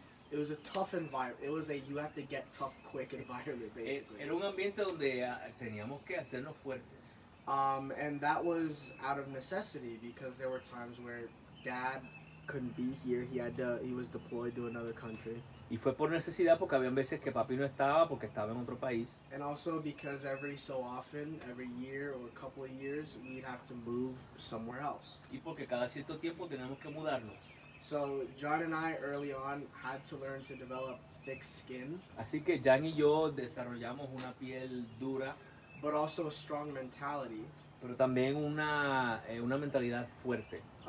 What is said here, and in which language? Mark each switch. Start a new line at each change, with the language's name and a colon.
English: it was a tough environment. It was you have to get tough quick environment basically.
Spanish: era un ambiente donde teníamos que hacernos fuertes.
English: And that was out of necessity because there were times where dad couldn't be here. He was deployed to another country.
Spanish: Y fue por necesidad porque había veces que papi no estaba porque estaba en otro país.
English: And also because every so often, every year or a couple of years, we'd have to move somewhere else.
Spanish: Y porque cada cierto tiempo teníamos que mudarnos.
English: So John and I early on had to learn to develop thick skin.
Spanish: Así que Jan y yo desarrollamos una piel dura,
English: But also a strong mentality.
Spanish: pero también una mentalidad fuerte